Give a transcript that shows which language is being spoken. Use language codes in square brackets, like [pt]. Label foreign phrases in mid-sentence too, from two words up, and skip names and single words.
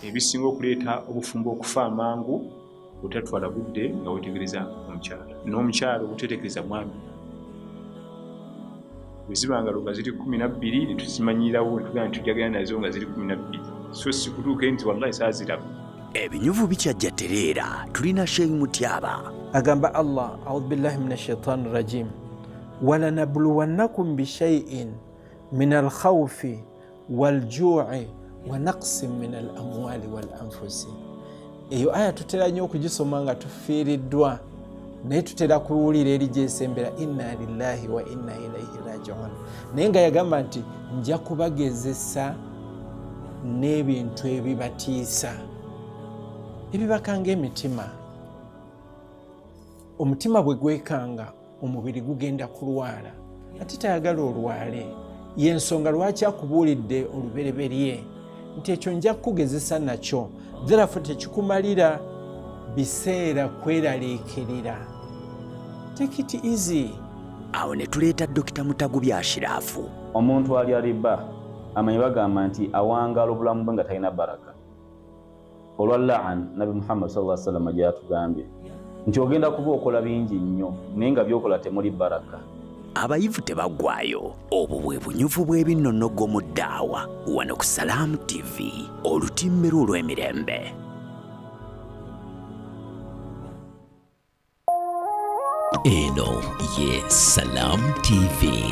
[lg] Ebisinga okuleeta obufumbo okufa amangu otatwala budde nga wetegereza omukyala, n'omukyala obutetegereza mwami. Bwe zibanga nga ziri 12 ne tuzimanyirawo netugamba tujagana nazo nga ziri 12, so si kutuuka nti wallahi saa ziraba. Ebinyuvu bikyajja tereera tulina Sheikh Mutyaba. Agamba Allah, [ar] أعوذ بالله من الشيطان الرجيم, ولنبلونكم بشيء من الخوف والجوع ونقص من الأموال والأنفس. [lg] Eyo aya tutera nnyo okugisoma nga tufiiriddwa naye tutera kuwulira eri gyesembera [ar] إنا لله وإنا إليه راجعون. [lg] Naye nga yagamba nti nja kubagezesa n'ebintu ebibatiisa ebibakanga emitima. Omutima bwe gwekanga omubiri gugenda kulwala ate tayagala olwale. Y'ensonga lwaki akubuulidde olubereberye nti ekyo nja kukugezesa nakyo therefore tekikumalira biseera kweraliikirira. [en] Take it easy. [lg] Awo ne tuleeta Dr. Mutagubya Ashirafu. Omuntu ali riba amanyi bagamba nti awangala obulamu bwe nga talina baraka. Olwa la'an Nabi Muhammad [ar] صلى الله عليه وسلم [lg] gyatugambye nti ogenda kuba okola bingi nnyo naye nga byokola temuli baraka. Abayivu tebaggwayo. Obwo bwe bunyuvu bw'ebinnonogo mu ddaawa wano ku Salam TV, olutimbiro olw'emirembe. Eno ye Salam TV.